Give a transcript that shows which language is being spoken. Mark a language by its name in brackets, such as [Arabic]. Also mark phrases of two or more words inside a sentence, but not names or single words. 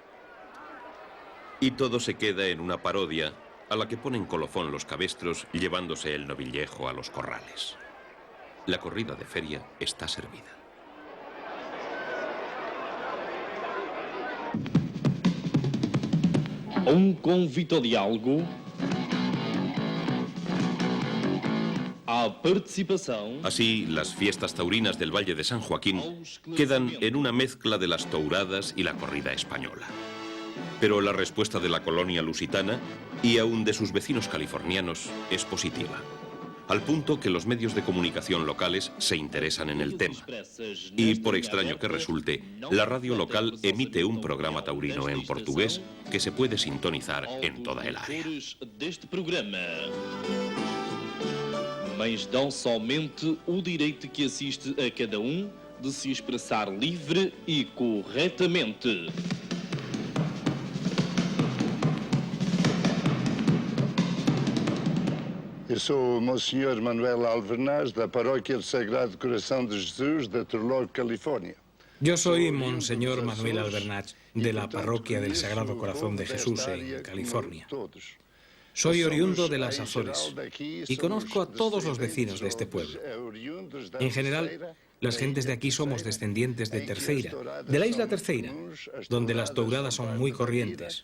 [Spanish] Y todo se queda en una parodia a la que ponen colofón los cabestros llevándose el novillejo a los corrales. La corrida de feria está servida. [Portuguese] Convite ao diálogo, à participação. [Spanish] Así, las fiestas taurinas del Valle de San Joaquín quedan en una mezcla de las touradas y la corrida española. Pero la respuesta de la colonia lusitana y aún de sus vecinos californianos es positiva, al punto que los medios de comunicación locales se interesan en el tema. Y por extraño que resulte, la radio local emite un programa taurino en portugués que se puede sintonizar en toda el área. [Portuguese] Mas dão somente o direito que assiste a cada de se expressar livre e corretamente. Eu sou o Monsenhor Manuel Alvernaz, da Paróquia do Sagrado Coração de Jesus, de Turlock, California. [Spanish] Yo soy Monseñor Manuel Albernaz, de la Parroquia del Sagrado Corazón de Jesús en California. Soy oriundo de las Azores y conozco a todos los vecinos de este pueblo. En general, las gentes de aquí somos descendientes de Terceira, de la isla Terceira, donde las touradas son muy corrientes.